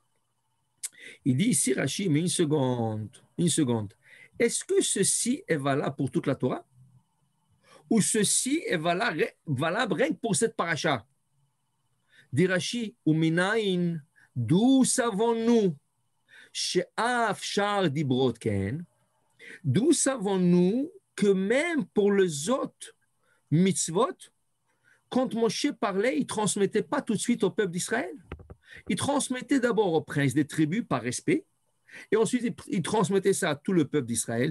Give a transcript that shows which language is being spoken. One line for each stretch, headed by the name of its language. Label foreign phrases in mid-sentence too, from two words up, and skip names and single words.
French: Il dit ici, Rashi, mais une seconde. Est-ce que ceci est valable pour toute la Torah? Ou ceci est valable rien que pour cette paracha? Dit Rashi,
Hebrew: ומנין,
French: d'où savons-nous
Hebrew: שאף שאר דברות כן.
French: D'où savons-nous que même pour les autres mitzvot, quand Moshe parlait, il ne transmettait pas tout de suite au peuple d'Israël. Il transmettait d'abord au prince des tribus par respect, et ensuite il transmettait ça à tout le peuple d'Israël.